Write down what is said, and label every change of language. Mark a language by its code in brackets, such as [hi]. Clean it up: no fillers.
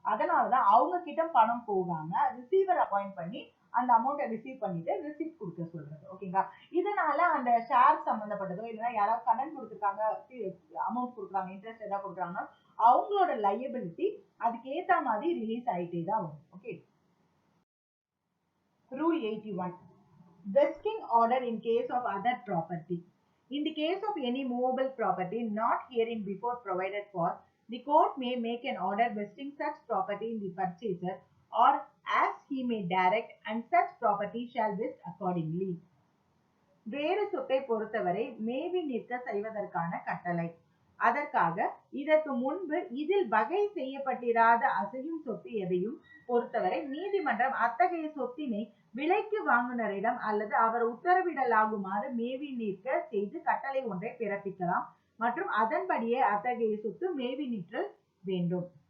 [ta] அதனாலதான் அவங்க கிட்ட பணம் போகாம ரிசீவர் அப்பாயிண்ட் பண்ணி அந்த அமௌண்ட்டை ரிசீவ் பண்ணிட்டு ரிசிப்ட் கொடுக்க சொல்றது. ஓகேங்களா? இதனால அந்த ஷேர் சம்பந்தப்பட்டதோ இல்லைன்னா யாராவது கடன் கொடுத்துருக்காங்க அமௌண்ட் கொடுக்குறாங்க இன்ட்ரெஸ்ட் ஏதாவது கொடுக்குறாங்கன்னா அவங்களோட லையபிலிட்டி அதுக்கு ஏத்த மாதிரி ரிலீஸ் ஆயிட்டே தான் வரும். Okay. [en] Rule 81. Vesting order in case of other property. In the case of any movable property not herein before provided for, the court may make an order vesting such property in the purchaser or as he may direct, and such property shall vest accordingly. [ta] வேறு சொத்தை பொறுத்தவரை மேவி நிற்க செய்வதற்கான கட்டளை. அதற்காக இதற்கு முன்பு இதில் வகை செய்யப்பட்டிராத அசையும் சொத்து எதையும் பொறுத்தவரை நீதிமன்றம் அத்தகைய சொத்தினை விலைக்கு வாங்குனரிடம் அல்லது அவர் உத்தரவிடலாகுமாறு மேவி நிற்க செய்து கட்டளை ஒன்றை பிறப்பிக்கலாம் மற்றும் அதன்படியே அத்தகைய சொத்து மேவி நிற்றல் வேண்டும்.